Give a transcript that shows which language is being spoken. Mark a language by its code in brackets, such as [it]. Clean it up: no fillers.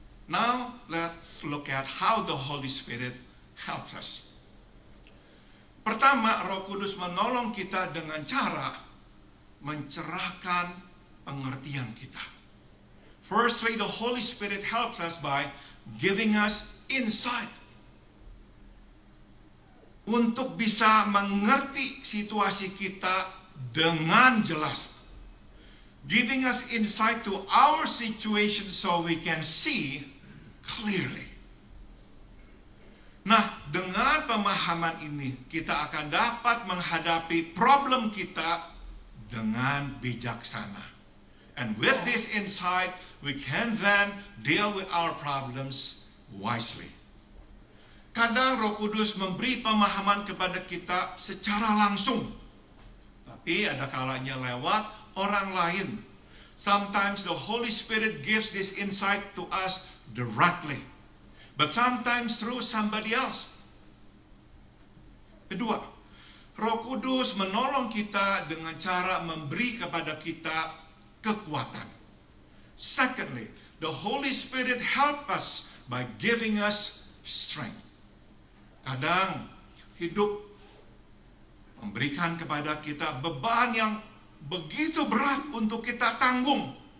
[en] Now, let's look at how the Holy Spirit helps us. [id] Pertama, Roh Kudus menolong kita dengan cara mencerahkan pengertian kita. [en] Firstly, the Holy Spirit helps us by giving us insight. [id] Untuk bisa mengerti situasi kita dengan jelas. [en] giving us insight to our situation so we can see clearly. [id] Nah, dengan pemahaman ini, kita akan dapat menghadapi problem kita dengan bijaksana. [en] And with this insight, we can then deal with our problems wisely. [id] Kadang Roh Kudus memberi pemahaman kepada kita secara langsung, tapi ada kalanya lewat orang lain. [en] Sometimes the Holy Spirit gives this insight to us directly, but sometimes through somebody else. [id] Kedua, Roh Kudus menolong kita dengan cara memberi kepada kita kekuatan. [en] Secondly, the Holy Spirit help us by giving us strength. [id] Kadang hidup memberikan kepada kita beban yang begitu berat untuk kita tanggung.